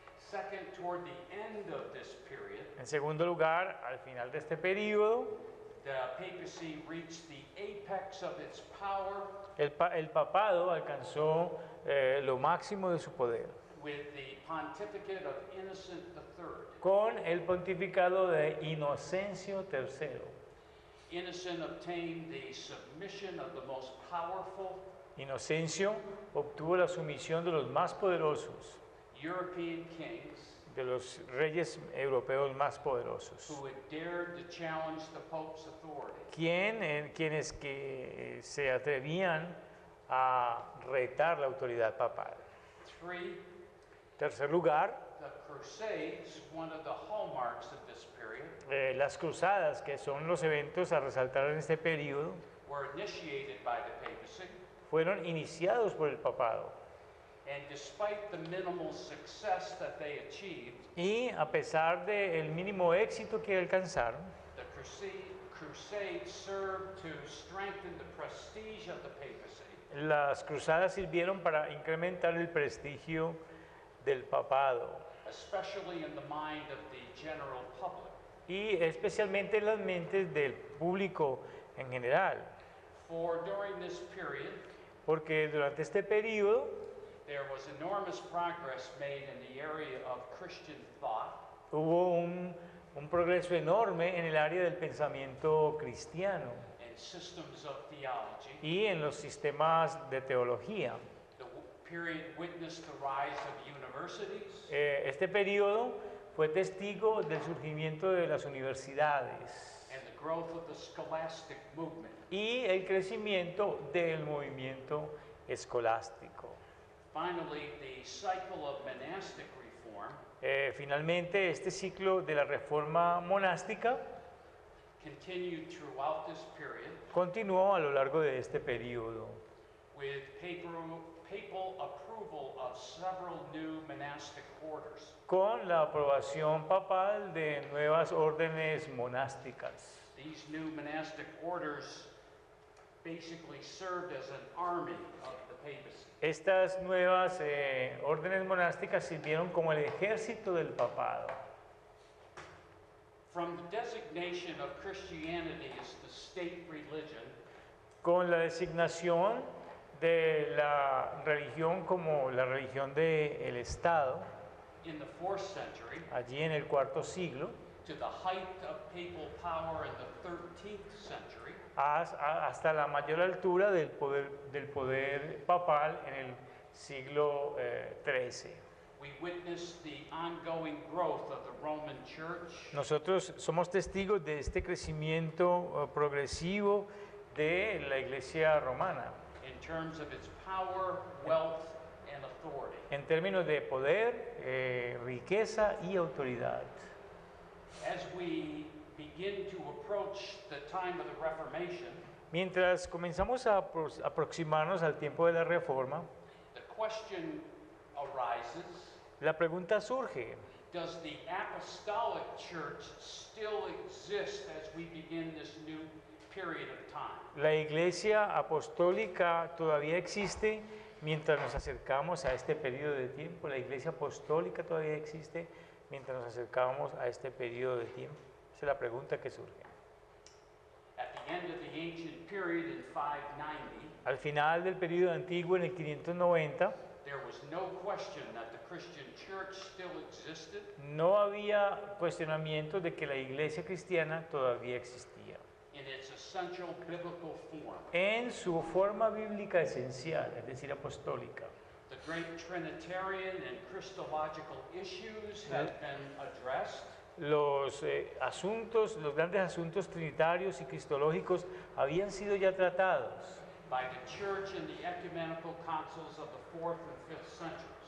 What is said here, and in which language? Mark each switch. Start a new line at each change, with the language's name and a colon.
English: Second, toward the end of this period,
Spanish: En segundo lugar, al final de este periodo,
English: the papacy reached the apex of its power
Spanish: el papado alcanzó lo máximo de su poder
English: with the pontificate of Innocent III.
Spanish: con el pontificado de Inocencio III.
English: Innocent obtained the submission of the most powerful
Spanish: Inocencio obtuvo la sumisión de los más poderosos,
English: European kings
Spanish: de los reyes europeos más poderosos,
English: who had dared to challenge the Pope's authority.
Spanish: quienes que se atrevían a retar la autoridad papal.
English: Three,
Spanish: Tercer lugar,
English: the Crusades, one of the hallmarks of this period,
Spanish: las cruzadas, que son los eventos a resaltar en este periodo,
English: were initiated by the papacy,
Spanish: fueron iniciados por el papado.
English: and despite the minimal success that they achieved,
Spanish: Y a pesar del mínimo éxito que alcanzaron,
English: the Crusades served to strengthen the prestige of the papacy
Spanish: las cruzadas sirvieron para incrementar el prestigio del papado
English: especially in the mind of the general public.
Spanish: y especialmente en las mentes del público en general,
English: For during this period,
Spanish: porque durante este periodo
English: there was enormous progress made in the area of Christian thought,
Spanish: hubo un progreso enorme en el área del pensamiento cristiano
English: and systems of theology.
Spanish: y en los sistemas de teología.
English: The period witnessed the rise of universities,
Spanish: Este periodo fue testigo del surgimiento de las universidades
English: and the growth of the scholastic movement.
Spanish: y el crecimiento del movimiento escolástico.
English: Finally, the cycle of monastic reform
Spanish: Finalmente, este ciclo de la reforma monástica
English: continued throughout this period
Spanish: continuó a lo largo de este periodo,
English: with papal approval of several new monastic orders.
Spanish: con la aprobación papal de nuevas órdenes monásticas.
English: These new monastic orders basically served as an army of the papacy.
Spanish: Estas nuevas órdenes monásticas sirvieron como el ejército del papado.
English: From the designation of Christianity as the state religion,
Spanish: Con la designación de la religión como la religión del Estado,
English: in the 4th century,
Spanish: allí en el cuarto siglo,
English: to the height of papal power in the 13th century,
Spanish: hasta la mayor altura del poder papal en el siglo XIII.
English: we witnessed the ongoing growth of the Roman Church
Spanish: Nosotros somos testigos de este crecimiento progresivo de la Iglesia romana
English: in terms of its power, wealth, and authority.
Spanish: en términos de poder, riqueza y autoridad.
English: As we begin to approach the time of the Reformation,
Spanish: Mientras comenzamos a aproximarnos al tiempo de la Reforma,
English: the question arises,
Spanish: la pregunta surge:
English: does the apostolic church still exist as we begin this new period of time?
Spanish: ¿la Iglesia apostólica todavía existe mientras nos acercamos a este periodo de tiempo? ¿La Iglesia apostólica todavía existe mientras nos acercamos a este periodo de tiempo? Esa es la pregunta que surge.
English: At the end of the ancient period in 590,
Spanish: Al final del periodo antiguo, en el 590,
English: there was no question that the Christian church still existed
Spanish: no había cuestionamiento de que la Iglesia cristiana todavía existía
English: in its essential biblical form.
Spanish: en su forma bíblica esencial, es decir, apostólica.
English: The great Trinitarian and Christological issues had been addressed.
Spanish: Los grandes asuntos trinitarios y cristológicos habían sido ya tratados,
English: By the church in the ecumenical councils of the 4th and 5th centuries.